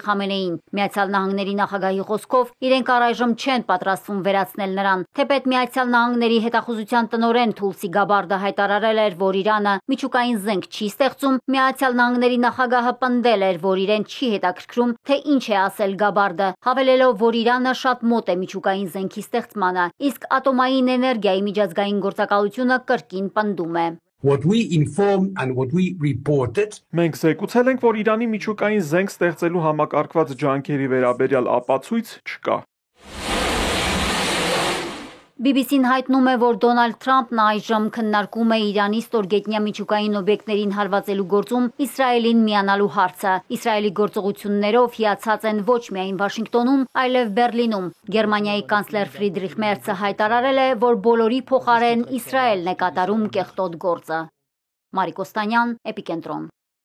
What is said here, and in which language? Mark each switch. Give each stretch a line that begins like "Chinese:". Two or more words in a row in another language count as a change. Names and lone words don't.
Armenian: Խամենեին։ Միացյալ Նահանգների նախագահի խոսքով իրենք առայժմ չեն պատրաստվում վերացնել նրան։ Թեպետ Միացյալ Նահանգների հետախուզության տնօրեն Թուլսի Գաբարդը հայտարարել էր, որ Իրանը միջուկային զենք չի ստեղծում։ Միացյալ Նահանգների նախագահը պնդել էր, որ իրեն չի հետաքրքրում, թե ինչ է ասել Գաբարդը, հավելելով, որ Իրանը շատ մոտ է միջուկային զենքի ստեղծմանը, իսկ ատոմային էներգիայի միջազգային գործակալությունը կրկին պնդում է։
English: What we informed and what we reported.
Armenian: Մենք զեկուցել ենք, որ Իրանի միջուկային զենք ստեղծելու համակարգված ջանքերի վերաբերյալ ապացույց չկա։ BBC-ն հայտնում է, որ Դոնալդ Թրամփն այժմ քննարկում է Իրանի ստորգետնյա միջուկային օբյեկտներին հարվածելու գործում Իսրայելին միանալու հարցը։ Իսրայելի գործողություններով հիացած են ոչ միայն Վաշինգտոնում, այլև Բերլինում։ Գերմանիայի կանցլեր Ֆրիդրիխ Մերցը հայտարարել է, որ բոլորի փոխարեն Իսրայելն է կատարում կեղտոտ գործը։ Մարիկ Օստանյան, Էպիկենտրոն։